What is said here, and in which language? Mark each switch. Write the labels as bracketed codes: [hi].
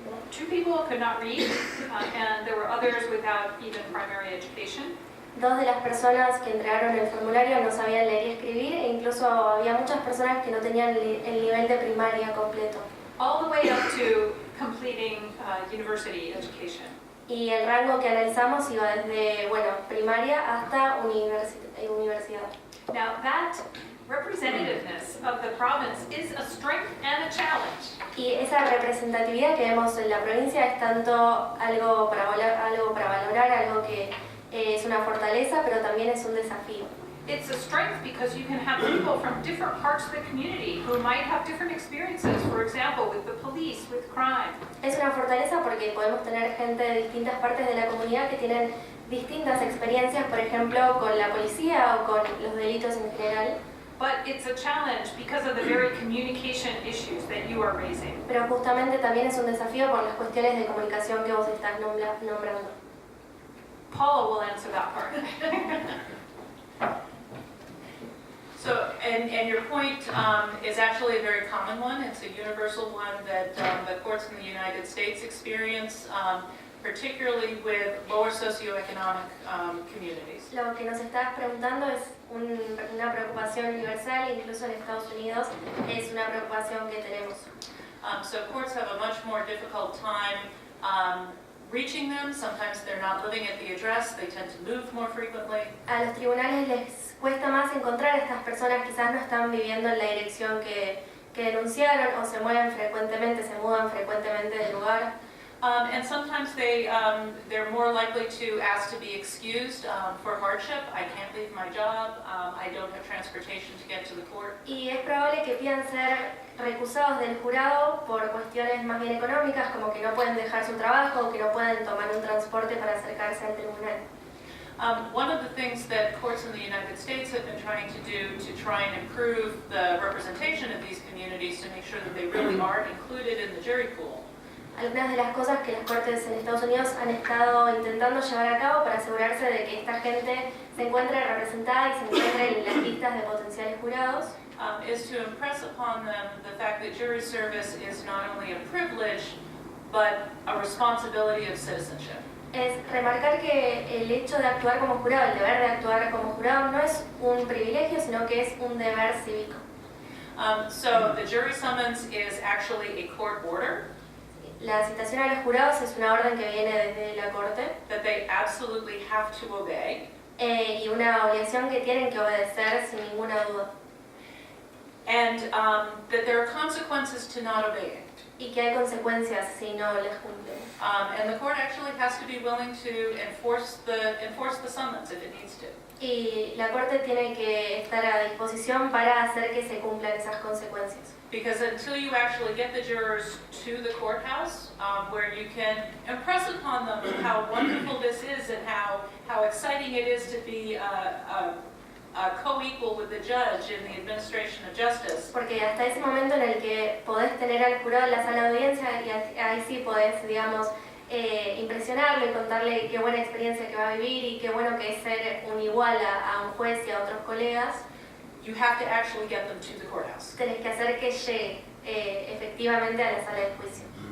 [en] 2 people could not read, and there were others without even primary education. [es] 2 de las personas que entregaron el formulario no sabían leer y escribir, e incluso había muchas personas que no tenían el nivel de primaria completo. [en] All the way up to completing university education. [es] Y el rango que analizamos iba desde, primaria hasta universidad. [en] Now that representativeness of the province is a strength and a challenge. [es] Y esa representatividad que vemos en la provincia es tanto algo para valorar, algo que es una fortaleza, pero también es un desafío. [en] It's a strength because you can have people from different parts of the community who might have different experiences, for example, with the police, with crime. [es] Es una fortaleza porque podemos tener gente de distintas partes de la comunidad que tienen distintas experiencias, por ejemplo, con la policía o con los delitos en general. [en] But it's a challenge because of the very communication issues that you are raising. [es] Pero justamente también es un desafío por las cuestiones de comunicación que vos estás nombrando. [en] Paula will answer that part. So, and your point is actually a very common one. It's a universal one that the courts in the United States experience, particularly with lower socioeconomic communities. [es] Lo que nos estás preguntando es una preocupación universal, incluso en Estados Unidos es una preocupación que tenemos. [en] So courts have a much more difficult time reaching them. Sometimes they're not living at the address. They tend to move more frequently. [es] A los tribunales les cuesta más encontrar a estas personas, quizás no están viviendo en la dirección que denunciaron o se mueven frecuentemente, se mudan frecuentemente de lugar. [en] And sometimes they're more likely to ask to be excused for hardship. I can't leave my job. I don't have transportation to get to the court. [es] Y es probable que pidan ser recusados del jurado por cuestiones más bien económicas, como que no pueden dejar su trabajo o que no pueden tomar un transporte para acercarse al tribunal. [en] One of the things that courts in the United States have been trying to do to try and improve the representation of these communities to make sure that they really are included in the jury pool. [es] Algunas de las cosas que las cortes en Estados Unidos han estado intentando llevar a cabo para asegurarse de que esta gente se encuentre representada y se encuentre en las listas de potenciales jurados [en] Is to impress upon them the fact that jury service is not only a privilege, but a responsibility of citizenship. [es] es remarcar que el hecho de actuar como jurado, el deber de actuar como jurado, no es un privilegio, sino que es un deber cívico. [en] So the jury summons is actually a court order [es] La citación a los jurados es una orden que viene desde la corte [en] that they absolutely have to obey. [es] y una obligación que tienen que obedecer sin ninguna duda. [en] And that there are consequences to not obeying. [es] Y que hay consecuencias si no las cumplen. [en] And the court actually has to be willing to enforce the summons if it needs to. [es] Y la corte tiene que estar a disposición para hacer que se cumplan esas consecuencias. [en] Because until you actually get the jurors to the courthouse, where you can impress upon them how wonderful this is and how exciting it is to be a co-equal with the judge in the administration of justice. [es] Porque hasta ese momento en el que podés tener al jurado en la sala de audiencia y ahí sí podés, digamos, impresionarlo y contarle qué buena experiencia que va a vivir y qué bueno que es ser un igual a un juez y a otros colegas, [en] You have to actually get them to the courthouse. [es] tenés que hacer que llegue efectivamente a la sala de juicio.